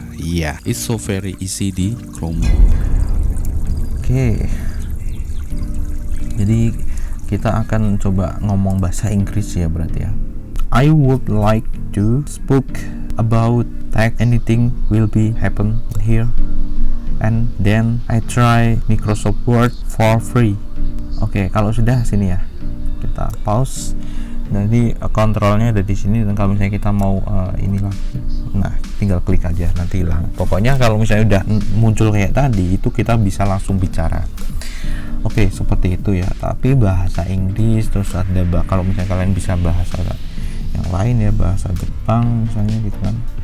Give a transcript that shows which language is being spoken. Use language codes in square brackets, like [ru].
[en] Iya, it's so very easy di Chromebook. Oke. [id] Jadi kita akan coba ngomong bahasa Inggris ya berarti ya. [en] I would like to speak about tag anything will be happen here, and then I try Microsoft Word for free. [id] Oke, kalau sudah sini ya kita pause. Jadi kontrolnya ada di sini, dan kalau misalnya kita mau inilah, nah tinggal klik aja nanti hilang. Pokoknya kalau misalnya udah muncul kayak tadi itu kita bisa langsung bicara. Oke, seperti itu ya. Tapi bahasa Inggris terus ada kalau misalnya kalian bisa bahasa yang lain ya, bahasa Jepang misalnya gitu kan.